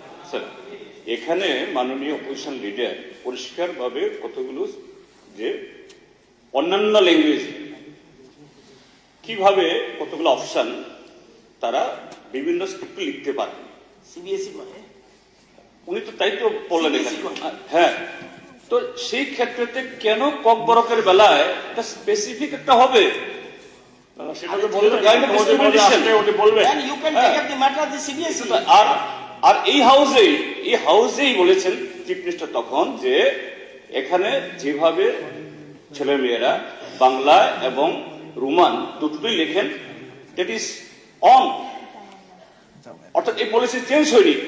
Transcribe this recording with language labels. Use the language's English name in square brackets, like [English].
[Bangla] Sir, এখানে মাননীয় opposition leader পরিষ্কারভাবে কতগুলো যে অন্যান্য ল্যাঙ্গুয়েজ কিভাবে কতগুলো অপশন তারা বিভিন্ন স্ক্রিপ্টে লিখতে পারে, সিবিএসই করে। উনি তো তাই তো বললেন এখানে। হ্যাঁ, তো সেই ক্ষেত্রেতে কেন কক বরকের বেলায় একটা স্পেসিফিক একটা হবে? সেটা তো বলবেন, ওটা বলবেন। [English] And you can take up the matter of the CBSE. [Bangla] আর এই হাউসেই বলেছেন চিফ মিনিস্টার তখন যে এখানে যেভাবে ছেলে মেয়েরা বাংলা এবং রোমান দুটোই লেখেন, [English] that is on, [Bangla] অর্থাৎ এই পলিসি চেঞ্জ হয়নি।